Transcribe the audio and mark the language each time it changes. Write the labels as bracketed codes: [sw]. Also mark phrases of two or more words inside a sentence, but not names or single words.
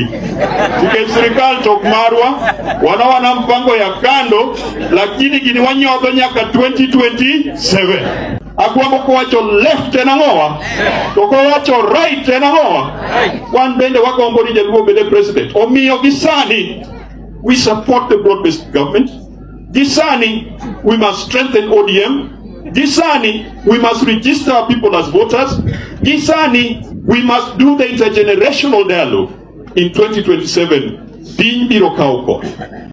[luo] Nikech serikal tok marwa, [sw] wana mpango ya kando, lakini [luo] gini wanyodho nyaka 2027. Akwamo kuwacho left tena ngowa, toko wacho right tena ngowa. Wan bende wagombo ni jaluo bende president. Omiyo gisani, [en] we support the broad-based government. Gisani, we must strengthen ODM. [luo] Gisani, [en] we must register our people as voters. Gisani, we must do the intergenerational dialogue in 2027. [luo] Din biro kauko.